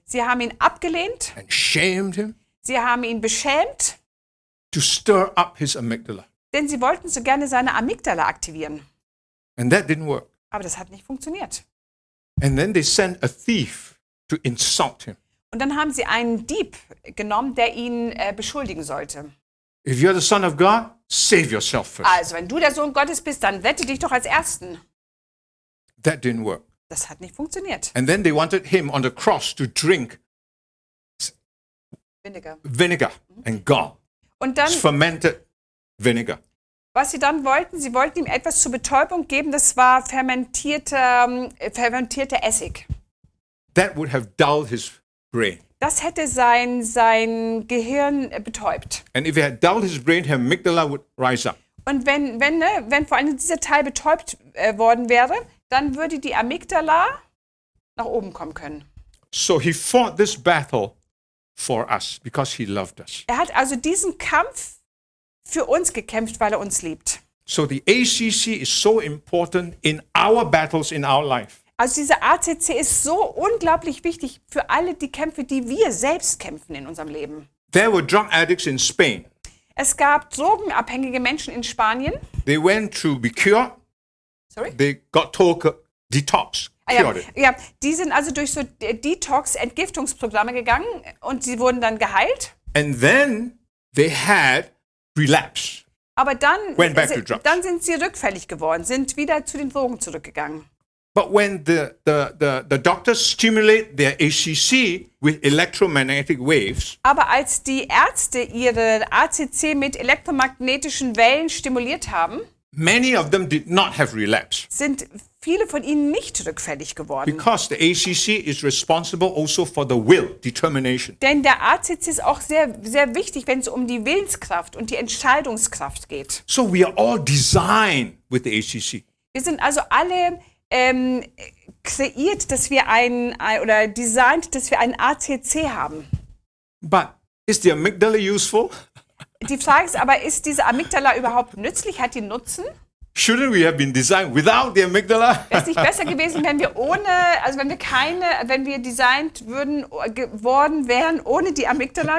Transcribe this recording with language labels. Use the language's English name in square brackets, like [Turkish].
[German] sie haben ihn abgelehnt, [English] and shamed him [German] sie haben ihn beschämt, [English] to stir up his amygdala. [German] denn sie wollten so gerne seine Amygdala aktivieren. [English] And that didn't work. [German] Aber das hat nicht funktioniert. [English] And then they sent a thief to insult him. [German] Und dann haben sie einen Dieb genommen, der ihn beschuldigen sollte. [English] If you're the son of God, save yourself first. [German] Also, wenn du der Sohn Gottes bist, dann rette dich doch als Ersten. [English] That didn't work. [German] Das hat nicht funktioniert. [English] And then they wanted him on the cross to drink vinegar and gall. [German] Und dann, [English] Fermented vinegar. [German] was sie dann wollten, sie wollten ihm etwas zur Betäubung geben, das war fermentierter Essig. [English] That would have dulled his brain. [German] Das hätte sein Gehirn betäubt. [English] And if it had dulled his brain, her amygdala would rise up. [German] Und wenn vor allem dieser Teil betäubt worden wäre, dann würde die Amygdala nach oben kommen können. [English] So he fought this battle for us because he loved us. [German] Er hat also diesen Kampf für uns gekämpft, weil er uns liebt. [English] So the ACC is so important in our battles in our life. [German] Also dieser ACC ist so unglaublich wichtig für alle die Kämpfe, die wir selbst kämpfen in unserem Leben. [English] There were drug addicts in Spain. [German] Es gab drogenabhängige Menschen in Spanien. [English] They went to be cured. Sorry? They got told detox. Cured. [German] Ja, die sind also durch so Detox-Entgiftungsprogramme gegangen und sie wurden dann geheilt. [English] And then they had relapse. [German] Aber dann [English] Went back to drugs. [German] sind sie rückfällig geworden, sind wieder zu den Drogen zurückgegangen. [English] But when the doctors stimulate their ACC with electromagnetic waves, [German] Aber als die Ärzte ihre ACC mit elektromagnetischen Wellen stimuliert haben, [English] many of them did not have relapse [German] sind viele von ihnen nicht rückfällig geworden. [English] because the ACC is responsible also for the will, determination. [German] Denn der ACC ist auch sehr, sehr wichtig, wenn es um die Willenskraft und die Entscheidungskraft geht. [English] So we are all designed with the ACC. [German] Wir sind also alle kreiert, dass wir oder designt, dass wir einen ACC haben. [English] But is the amygdala useful? [German] Die Frage ist aber, ist diese Amygdala überhaupt nützlich? Hat die Nutzen? [English] Shouldn't we have been designed without the amygdala? [German] Wäre es nicht besser gewesen, wenn wir wenn wir designt geworden wären ohne die Amygdala?